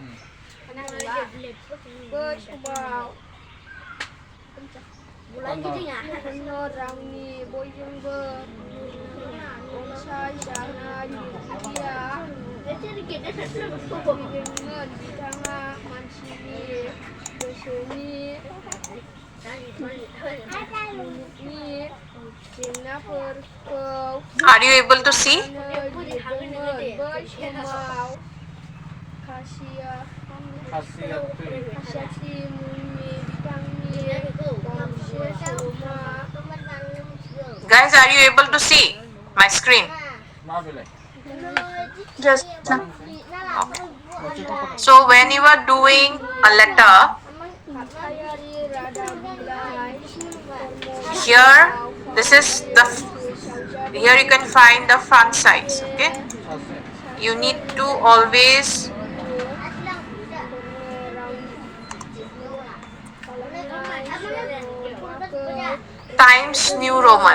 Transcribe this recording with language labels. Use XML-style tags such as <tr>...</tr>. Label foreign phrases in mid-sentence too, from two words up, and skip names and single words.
<brx>बै समाव रावनि बयजोंबो अनसायजानाय लिरगिरिया फैदोंमोन बिथाङा मानसिनि गोसोनि मुलुगनि जेंनाफोरखौ</brx> <en>Are you able to see?</en> <brx>लिरदोंमोन बै समाव खासियाथि मुंनि बिथांनि गंसे सल'मा</brx> <en>Guys, are you able to see my screen?</en> <brx>मा बेलाय</brx> <en>Just So when you are doing a letter, here here you can find the front sides. Okay, you need to always Times New Roman.</en>